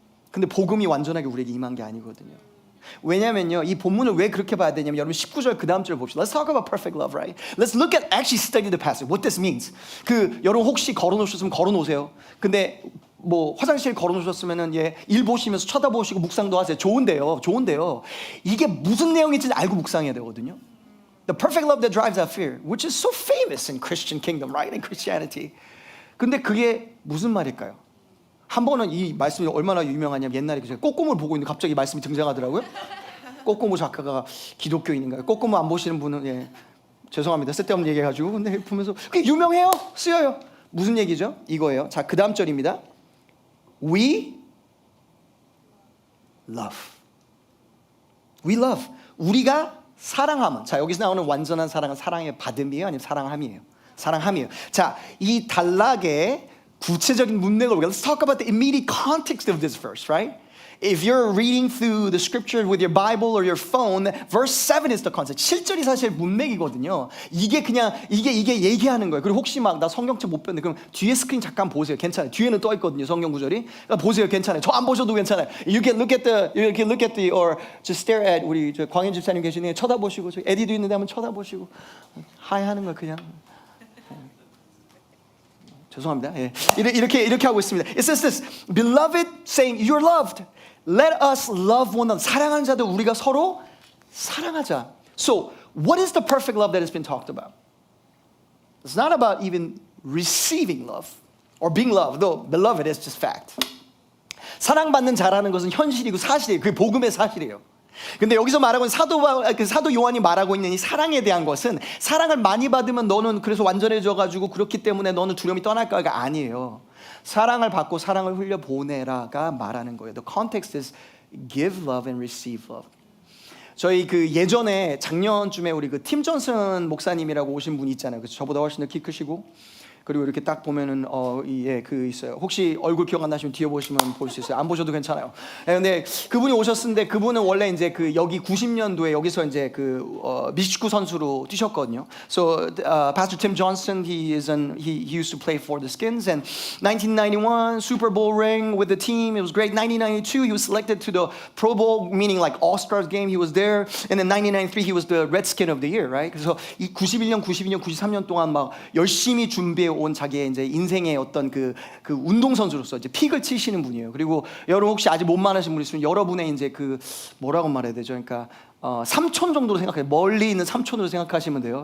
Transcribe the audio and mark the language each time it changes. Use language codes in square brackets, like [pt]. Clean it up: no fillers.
[ko] 근데 복음이 완전하게 우리에게 임한 게 아니거든요. 왜냐면요, 이 본문을 왜 그렇게 봐야 되냐면 여러분 19절 그 다음 절 봅시다. [en] Let's talk about perfect love, right? Let's look at actually study the passage. What this means. [ko] 여러분 혹시 걸어놓으셨으면 걸어놓으세요. 근데 뭐 화장실 걸어놓으셨으면은 일 보시면서 쳐다보시고 묵상도 하세요. 좋은데요. 이게 무슨 내용인지 알고 묵상해야 되거든요. [en] The perfect love that drives out fear, which is so famous in Christian kingdom, right? In Christianity. [ko] 근데 그게 무슨 말일까요? 한 번은 이 말씀이 얼마나 유명하냐면 옛날에 제가 꼬꼬무를 보고 있는데 갑자기 말씀이 등장하더라고요. 꼬꼬무 작가가 기독교인인가요? 꼬꼬무 안 보시는 분은 죄송합니다. 쓸데없는 얘기해가지고. 근데 보면서 그게 유명해요. 쓰여요. 무슨 얘기죠? 이거예요. 자, 그 다음 절입니다. [en] We love. We love. [ko] 우리가 사랑함은. 자, 여기서 나오는 완전한 사랑은 사랑의 받음이에요? 아니면 사랑함이에요? 사랑함이에요. 자, 이 단락의 구체적인 문맥을 [en] Let's talk about the immediate context of this verse, right? If you're reading through the scripture with your Bible or your phone, verse 7 is the concept. [ko] 7절이 사실 문맥이거든요. 이게 얘기하는 거예요. 그리고 혹시 막 나 성경책 못 뺐는데 그럼 뒤에 스크린 잠깐 보세요. 괜찮아요. 뒤에는 떠 있거든요. 성경 구절이. 그러니까 보세요. 괜찮아요. 저 안 보셔도 괜찮아요. [en] You can look at the or just stare at [ko] 우리 광현 집사님 계시네요. 쳐다보시고 저 에디도 있는데 한번 쳐다보시고 하이하는 거 그냥. 죄송합니다. 이렇게 하고 있습니다. [en] It says this, beloved, saying you're loved. Let us love one another. [ko] 사랑하는 자들 우리가 서로 사랑하자. [en] So, what is the perfect love that has been talked about? It's not about even receiving love or being loved, though beloved is just fact. [ko] 사랑받는 자라는 것은 현실이고 사실이에요. 그게 복음의 사실이에요. 근데 여기서 말하고 있는 사도 요한이 말하고 있는 이 사랑에 대한 것은 사랑을 많이 받으면 너는 그래서 완전해져가지고 그렇기 때문에 너는 두려움이 떠날까가 아니에요. 사랑을 받고 사랑을 흘려 보내라가 말하는 거예요. [en] The context is give love and receive love. [ko] 저희 그 예전에 작년쯤에 우리 그 팀 존슨 목사님이라고 오신 분이 있잖아요. 그래서 저보다 훨씬 더 키 크시고 그리고 이렇게 딱 보면은 그 있어요. 혹시 얼굴 기억 안 나시면 뒤에 보시면 볼 수 있어요. 안 보셔도 괜찮아요. 근데 그분이 오셨는데 그분은 원래 이제 그 여기 90년도에 여기서 이제 그 미식축구 선수로 뛰셨거든요. [en] So Pastor Tim Johnson, he used to play for the Skins, and 1991 Super Bowl ring with the team. It was great. 1992 he was selected to the Pro Bowl, meaning like All Stars game. He was there, and then 1993 he was the Redskin of the year, right? [ko] 그래서 이 91년, 92년, 93년 동안 막 열심히 준비해 온 자기의 이제 인생의 어떤 그 운동 선수로서 이제 픽을 치시는 분이에요. 그리고 여러분 혹시 아직 못 만나신 분 있으면 여러분의 이제 그 뭐라고 말해야 되죠? 그러니까 삼촌 정도로 생각해요. 멀리 있는 삼촌으로 생각하시면 돼요.